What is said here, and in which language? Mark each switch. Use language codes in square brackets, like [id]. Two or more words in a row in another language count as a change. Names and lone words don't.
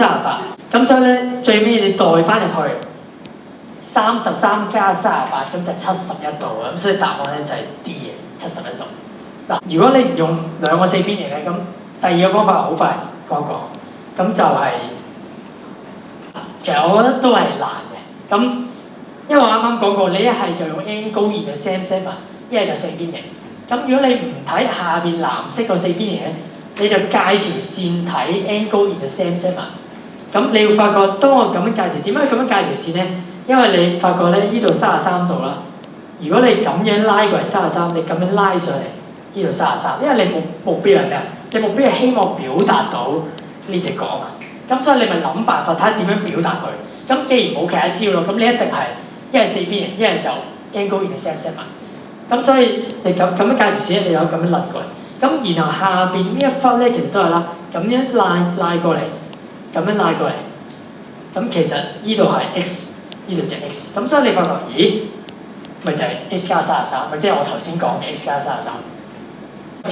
[yue] 咁所以咧，最尾你代翻入去33加38，咁就71度啊！咁所以答案咧就係 D 嘅71度。嗱，如果你唔用兩個四邊形咧，咁第二個方法好快講講，咁就係、其實我覺得都係難嘅。咁因為我啱啱講過，你一係就用 [en] angle in the same segment， [yue] 一係就四邊形。咁如果你唔睇下邊藍色個四邊形咧，你就界條線睇 [en] angle in the same segment。 [yue] 咁你會發覺，當我咁樣界條，點解咁樣界條線咧？因為你發覺咧，呢度33度啦。如果你咁樣拉過嚟33，你咁樣拉上嚟呢度33，因為你目標係咩啊？你目標係希望表達到呢隻角啊。咁所以你咪諗辦法睇下點樣表達佢。咁既然冇其他招咯，咁你一定係一係四邊形，一係就 [en] angle in the same segment。 [yue] 咁所以你咁樣界條線，你有咁樣擸過嚟。咁然後下邊呢一忽咧，其實都係啦，咁樣拉過嚟。咁樣拉過嚟，咁其實呢度係 x， 呢度就係 x， 咁所以你發覺，咦，咪就係 x 加33，咪即係我頭先講嘅 x 加33。